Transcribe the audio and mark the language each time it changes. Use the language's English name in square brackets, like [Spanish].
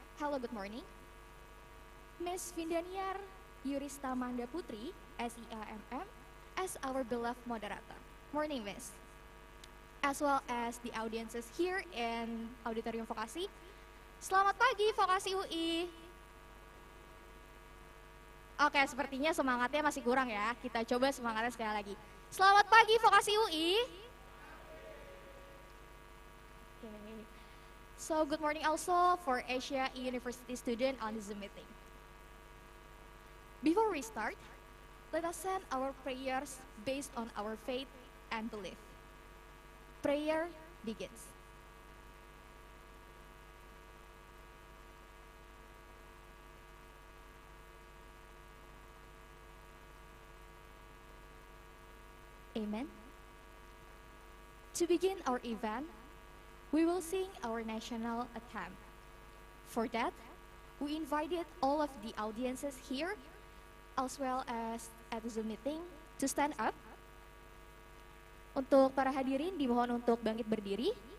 [English] Hello, good morning. Ms. Vindaniar Yurista Manda Putri, SIAMM, as our beloved moderator. Morning, Miss. As well as the audiences here in Auditorium Vokasi. [Indonesian] Selamat pagi, Vokasi UI. Oke, sepertinya semangatnya masih kurang ya. Kita coba semangatnya sekali lagi. Selamat pagi, Vokasi UI. [English] Okay. So, good morning also for Asia University student on the Zoom meeting. Before we start, let us send our prayers based on our faith and belief. Prayer begins. Amen. To begin our event, we will sing our national anthem. For that, we invited all of the audiences here, as well as at the Zoom meeting, to stand up [Indonesian] Untuk para hadirin dimohon untuk bangkit berdiri.